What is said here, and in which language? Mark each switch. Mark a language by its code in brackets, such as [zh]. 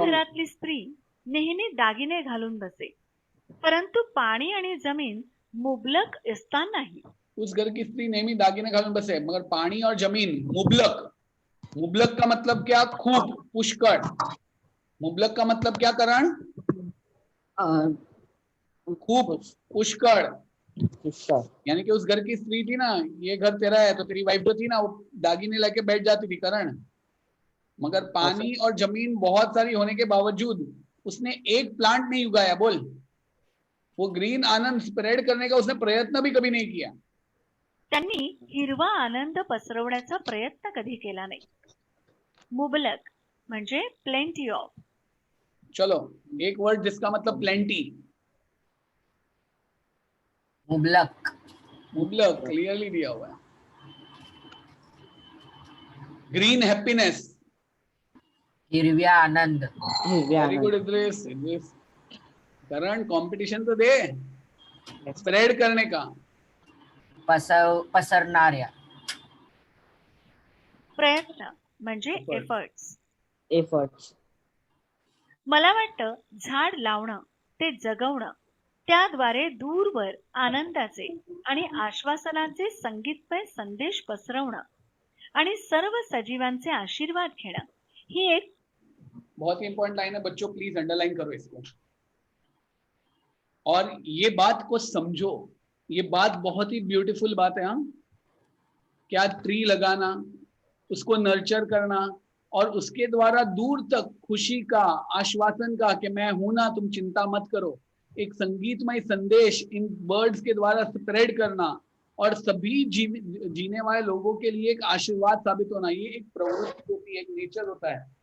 [mr] घरातली स्त्री नेहमी दागिने घालून बसे, परंतु पाणी आणि जमीन मुबलक असतानाही. [hi] उस घर की स्त्री [mr] नेहमी दागिने घालून बसे, [hi] मगर पानी और जमीन मुबलक. मुबलक का मतलब क्या? खूब, पुष्कळ. मुबलक का मतलब क्या करण? खूब, पुष्कळ. यानी कि उस घर की स्त्री थी ना, ये घर तेरा है, तो तेरी वाइफ जो थी ना वो दागिने लेके बैठ जाती थी करण. मगर पानी और जमीन बहुत सारी होने के बावजूद उसने एक प्लांट नहीं उगाया. बोल. वो ग्रीन आनंद स्प्रेड करने का उसने प्रयत्न भी कभी नहीं किया. [mr] त्यांनी हिरवा आनंद पसरवण्याचा प्रयत्न कधी केला नाही. मुबलक म्हणजे प्लेंटी ऑफ. [hi] चलो एक वर्ड जिसका मतलब प्लेंटी. [mr] मुबलक. [hi] मुबलक क्लियरली दिया हुआ है. [en] Green happiness. [mr] हिरव्या आनंद. [en] Very good Idris. [hi] करण कंपटीशन तो दे स्प्रेड करने का. [mr] पसरणाऱ्या. प्रयत्न म्हणजे [en] Efforts. Efforts. [mr] मला वाटतं झाड लावणं, ते जगवणं, त्याद्वारे दूरवर आनंदाचे आणि आश्वासनाचे संगीतमय संदेश पसरवणं आणि सर्व सजीवांचे आशीर्वाद घेणं ही एक [hi] बहुत ही इंपॉर्टेंट लाइन है बच्चों, प्लीज अंडरलाइन करो इसको. और ये बात को समझो, ये बात बहुत ही ब्यूटीफुल बात है. हाँ, क्या ट्री लगाना, उसको नर्चर करना और उसके द्वारा दूर तक खुशी का, आश्वासन का कि मैं हूं ना, तुम चिंता मत करो, एक संगीतमय संदेश इन बर्ड्स के द्वारा स्प्रेड करना और सभी जीने वाले लोगों के लिए एक आशीर्वाद साबित होना, ये एक प्रवृत्ति होती है, एक नेचर होता है.